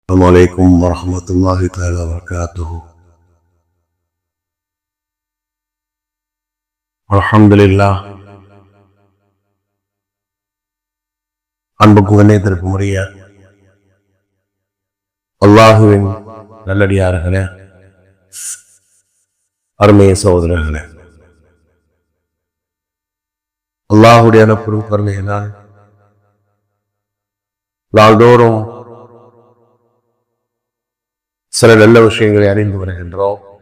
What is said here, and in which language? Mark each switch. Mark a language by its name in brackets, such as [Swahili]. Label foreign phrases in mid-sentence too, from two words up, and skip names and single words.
[Arabic] السلام عليكم ورحمة الله تعالى وبركاته. الحمد لله. [Tamil] அன்புக்கு கண்ணியத்திற்கு உரிய அல்லாஹுவின் நல்லடியார்களே, அருமைய சகோதரர்களே, அல்லாஹுடைய பெரும் கருணையினால் நாள்தோறும் சில நல்ல விஷயங்களை அறிந்து வருகின்றோம்.